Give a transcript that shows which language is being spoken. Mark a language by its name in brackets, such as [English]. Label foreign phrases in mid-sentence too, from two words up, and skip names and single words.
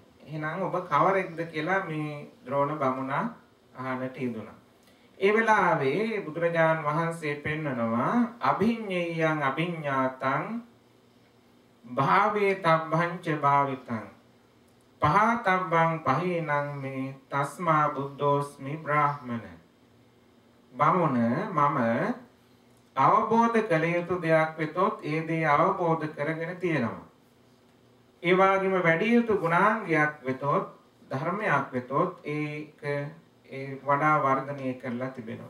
[Sinhala] එහෙනම් ඔබ කවරෙක්ද කියලා මේ ද්‍රෝණ බමුණා අහන්නට යෙදුණා. ඒ වෙලාවේ බුදුරජාණන් වහන්සේ පෙන්වනවා [Pali] අභිඤ්ඤයං අභිඤ්ඤාතං භාවේ තබ්බංච භාවිතං පහතබ්බං පහේනං මේ තස්මා බුද්ධෝස්මි බ්‍රාහ්මණ. [Sinhala] බමුණ මම අවබෝධ කළ යුතු දෙයක් වෙතොත් ඒ දේ අවබෝධ කරගෙන තියෙනවා. ඒ වගේම වැඩි යුතු ගුණාංගයක් වෙතොත් ධර්මයක් වෙතොත් ඒක වඩා වර්ධනය කරලා තිබෙනවා.